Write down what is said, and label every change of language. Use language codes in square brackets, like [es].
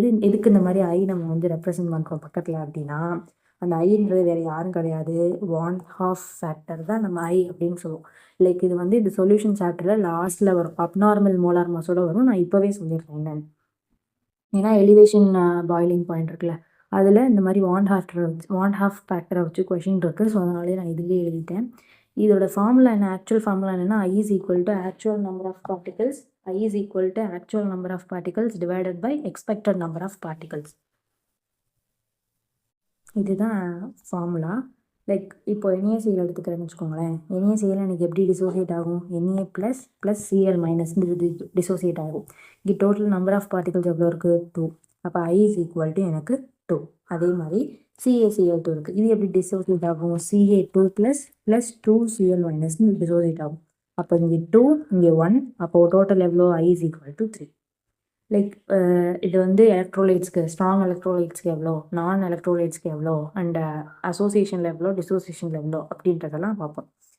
[ta] எதுக்கு இந்த மாதிரி ஐ நம்ம வந்து ரெப்ரசன்ட் பண்ணுறோம் பக்கத்தில் அப்படின்னா, அந்த ஐன்றது வேறு யாரும் கிடையாது, 1/2 ஃபேக்டர் தான் நம்ம ஐ அப்படின்னு சொல்லுவோம். லைக் இது வந்து இந்த சொல்யூஷன் சாப்டரில் லாஸ்ட்டில் வரும், அப்நார்மல் மோலார் மாஸோட வரும். நான் இப்போவே சொல்லியிருக்கேன் என்னன்னு. ஏன்னா எலிவேஷன் பாய்லிங் பாயிண்ட் இருக்குல்ல, அதில் இந்த மாதிரி 1/2 ஃபேக்டரை வச்சு கொஷின் இருக்குது. ஸோ அதனாலே நான் இதுலேயே எழுதிட்டேன். இதோட ஃபார்முலா என்ன, ஆக்சுவல் ஃபார்முலா என்னென்னா [en] I is equal to actual number of particles, I is equal to actual number of particles divided by expected number of particles. [ta] இதுதான் ஃபார்முலா. லைக் இப்போ NaCl எடுத்துக்கிறேன்னு வச்சுக்கோங்களேன். NaCl எனக்கு எப்படி டிசோசியேட் ஆகும், Na plus Cl minus dissociate ஆகும். இங்கே total number of particles எவ்வளோ இருக்குது, 2. அப்போ [en] I is equal to [ta] எனக்கு 2. அதே மாதிரி CaCl2 இருக்குது. இது எப்படி டிசோசியேட் ஆகும், Ca2 ப்ளஸ் 2Cl மைனஸ்னு டிசோசியேட் ஆகும். அப்போ இங்கே 2, இங்கே 1, அப்போது டோட்டல் எவ்வளோ, [en] I is equal to 3. [ta] Like இது வந்து எலக்ட்ரோலைட்ஸ்க்கு, ஸ்ட்ராங் எலக்ட்ரோலைட்ஸ்க்கு எவ்வளோ, நான் எலக்ட்ரோலைட்ஸ்க்கு எவ்வளோ, அண்ட் அசோசியேஷனில் எவ்வளோ, டிசோசியேஷனில் எவ்வளோ அப்படின்றதெல்லாம் பார்ப்போம்.